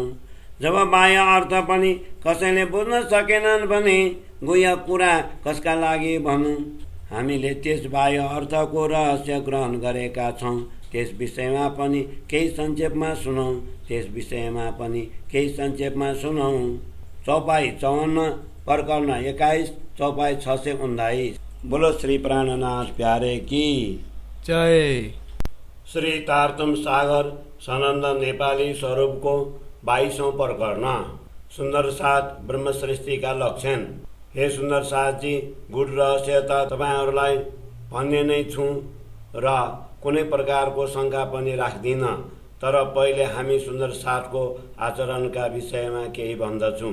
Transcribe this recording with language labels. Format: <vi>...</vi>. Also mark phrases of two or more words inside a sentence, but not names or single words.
<ne>जब बाह्य अर्थ पनि कसैले बुझ्न सकेनन् भने गुह्य कुरा कसका लागि भनौँ। हामीले त्यस बाह्य अर्थको रहस्य ग्रहण गरेका छौँ। त्यस विषयमा पनि केही संक्षेपमा सुनौँ। चौपाई 54 प्रकरण 21 चौपाई 619।</ne> <hi>बोलो श्री प्राणनाथ प्यारे की जय।</hi> <ne>श्री तारतम सागर सनन्द नेपाली स्वरूपको 22औं प्रकरण सुन्दर साथ ब्रह्म सृष्टिका लक्षण। हे सुन्दर साथजी, गुड रहस्य त तपाईँहरूलाई भन्ने नै छु र कुनै प्रकारको शङ्का पनि राख्दिन, तर पहिले हामी सुन्दर साथको आचरणका विषयमा केही भन्दछौँ।</ne>